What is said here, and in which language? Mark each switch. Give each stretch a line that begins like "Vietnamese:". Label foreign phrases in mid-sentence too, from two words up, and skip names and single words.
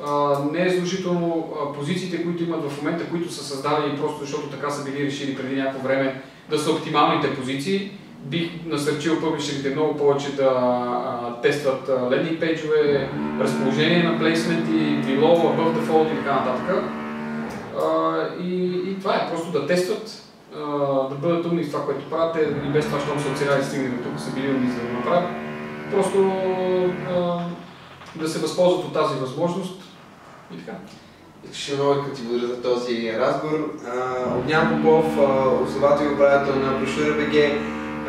Bulgarian: Не е задължително позициите, които имат в момента, които са създадени просто защото така са били решили преди някакво време да са оптималните позиции. Бих насърчил публишерите много повече да тестват лендинг пейджове, разположение на плейсменти,
English: below, above the fold
Bulgarian: и така нататък. И това е просто да тестват, да бъдат умни в това, което правят. И без това, щом са оцеляли стигнали до тук, са били умни за да го направят. Просто да се възползват от тази възможност и така. Ще много ти благодаря за този разговор. Огнян Попов, основател и управител на Брошура БГ.